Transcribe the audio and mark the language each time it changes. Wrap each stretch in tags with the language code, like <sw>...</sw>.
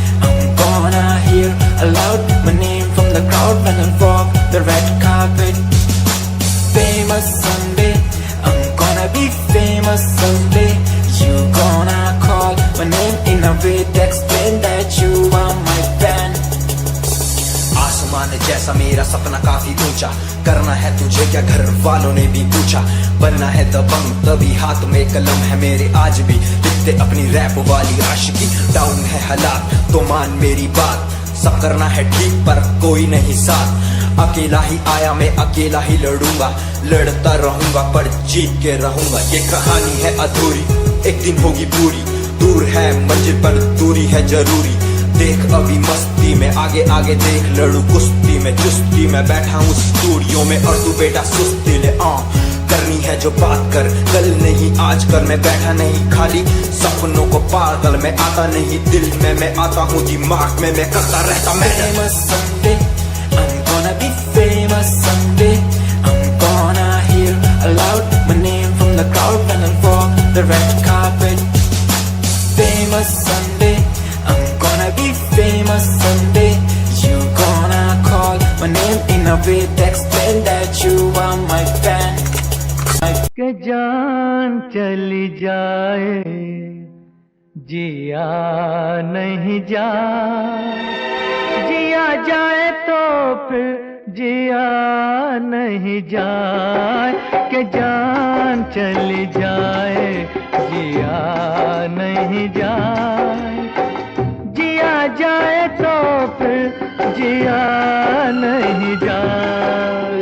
<en>I'm gonna hear aloud my name from the crowd when I walk the red carpet. Famous someday, I'm gonna be famous someday. You gonna call my name in a way to explain that you are my fan.</en> <hi>आसमान जैसा मेरा सपना काफी ऊंचा, करना है तुझे क्या घर वालों ने भी पूछा। बनना है दबंग तभी हाथ में कलम है मेरे, आज भी लिखते अपनी रैप वाली आशिकी। डाउन है हालात तो मान मेरी बात, सब करना है ठीक पर कोई नहीं साथ। अकेला ही आया मैं अकेला ही लड़ूंगा, लड़ता रहूंगा पर जीत के रहूंगा। ये कहानी है अधूरी, एक दिन होगी पूरी। दूर है मंजिल पर दूरी है जरूरी। देख अभी मस्ती में आगे आगे देख, लड़ू कुश्ती में चुस्ती में। बैठा हूँ स्टूडियो में और तू बेटा सुस्ती ले। करनी है जो बात कर, कल नहीं आज कर। मैं बैठा नहीं खाली सपनों को पागल में आता नहीं, दिल में मैं आता हूँ, दिमाग में मैं करता रहता मैं।</hi> <en>Famous someday, I'm gonna be famous someday. I'm gonna hear aloud my name from the crowd when I walk the red carpet. Famous someday, I'm gonna be famous someday. You gonna call my name in a way to explain that you are my fan.</en> <hi>के जान चली जाए जिया नहीं जाए, जिया जाए तो फिर जिया नहीं जाए। के जान चली जाए जिया नहीं जाए, जिया जाए तो फिर जिया नहीं जाए।</hi>